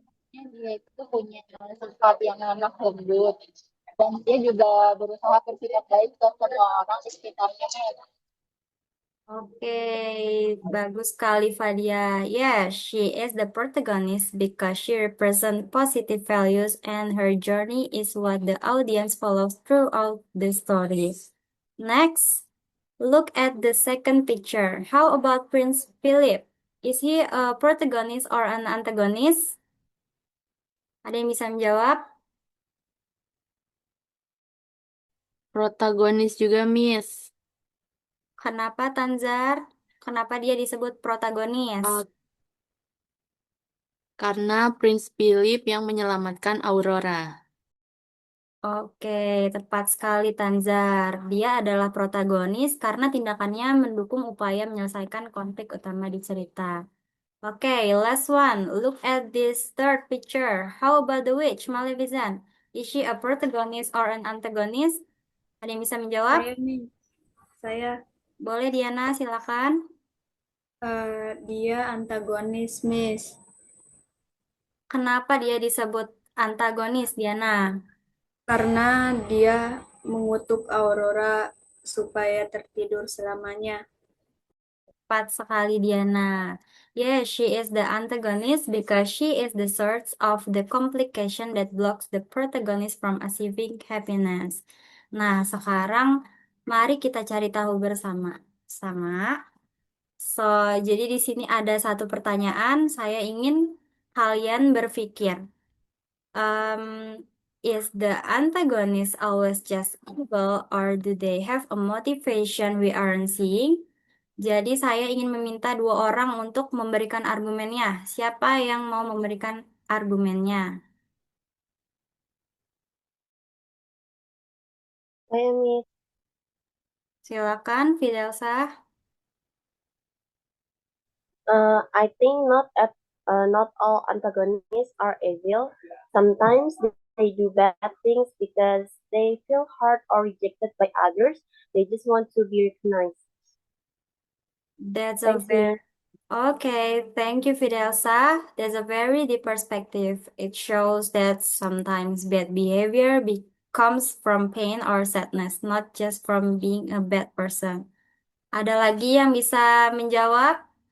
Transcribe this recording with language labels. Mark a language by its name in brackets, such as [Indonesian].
[Indonesian] Dia itu punya sifat yang lemah lembut dan dia juga berusaha bersikap baik ke semua orang di sekitarnya. Oke, bagus sekali Fadia. [English] Yeah, she is the protagonist because she represents positive values and her journey is what the audience follows throughout the story. Next, look at the second picture. How about Prince Philip? Is he a protagonist or an antagonist? [Indonesian] Ada yang bisa menjawab? Protagonis juga, Miss. Kenapa Tanzar? Kenapa dia disebut protagonis? Karena Prince Philip yang menyelamatkan Aurora. Oke, tepat sekali Tanzar. Dia adalah protagonis karena tindakannya mendukung upaya menyelesaikan konflik utama di cerita. [English] Oke, last one. Look at this third picture. How about the witch, Maleficent? Is she a protagonist or an antagonist? [Indonesian] Ada yang bisa menjawab? Saya nih, saya Boleh Diana, silakan. dia antagonis, Miss. Kenapa dia disebut antagonis, Diana? Karena dia mengutuk Aurora supaya tertidur selamanya. Tepat sekali Diana. [English] Yes, she is the antagonist because she is the source of the complication that blocks the protagonist from achieving happiness. [Indonesian] Nah, sekarang mari kita cari tahu bersama. Sama. So, jadi di sini ada satu pertanyaan. Saya ingin kalian berpikir. [English] Um, is the antagonist always just evil or do they have a motivation we aren't seeing? [Indonesian] Jadi saya ingin meminta 2 orang untuk memberikan argumennya. Siapa yang mau memberikan argumennya? Saya Miss, Silakan, Fidelsa. [English] I think not all antagonists are evil. Sometimes they do bad things because they feel hurt or rejected by others. They just want to be recognized. That's a Thanks, Miss. very Okay, thank you, Fidelsa. That's a very deep perspective. It shows that sometimes bad behavior comes from pain or sadness, not just from being a bad person. [Indonesian] Ada lagi yang bisa menjawab?